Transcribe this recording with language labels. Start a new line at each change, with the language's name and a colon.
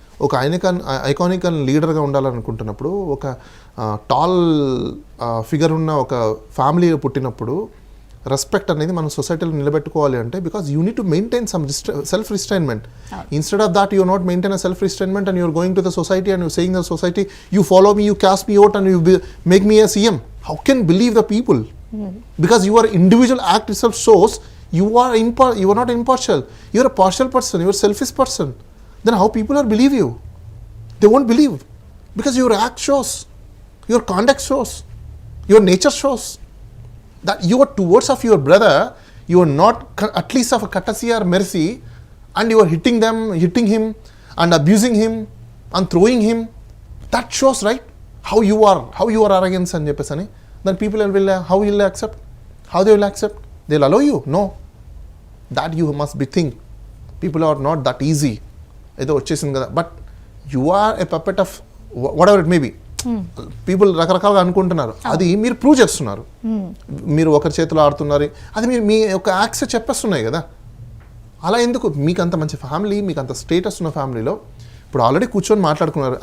Telugu: ఒక ఐకానిక్ లీడర్గా ఉండాలనుకుంటున్నప్పుడు, ఒక టాల్ ఫిగర్ ఉన్న ఒక ఫ్యామిలీలో పుట్టినప్పుడు రెస్పెక్ట్ అనేది మనం సొసైటీలో నిలబెట్టుకోవాలి అంటే,
English: Because you need to maintain some self restrainment. Instead of that you not maintain a self restrainment and you're going to the society and you saying the society you follow me, you cast me out and you make me a CM. How can believe the people? Because your individual act itself shows you are not impartial. You are a partial person. You are a selfish person. Then how people are believe you? They won't believe, because your act shows, your conduct shows, your nature shows that you are towards of your brother, you are not at least of a courtesy or mercy, and you are hitting him and abusing him and throwing him. That shows, right, how you are arrogance and cheppesani. Then people will how will accept? How they will accept? They'll allow you? No. That you must be think. People are not that easy.
Telugu: ఏదో వచ్చేసింది కదా,
English: But you are a puppet of what ever it may be.
Telugu: People రకరకాలుగా అనుకుంటున్నారు, అది మీరు prove చేస్తున్నారు. మీరు ఒకరి చేతిలో ఆడుతున్నారు, అది మీరు మీ యొక్క యాక్ట్స్ చెప్పేస్తున్నాయి కదా. అలా ఎందుకు? మీకు అంత మంచి ఫ్యామిలీ, మీకు అంత స్టేటస్ ఉన్న ఫ్యామిలీలో ఇప్పుడు ఆల్రెడీ కూర్చొని మాట్లాడుకున్నారు.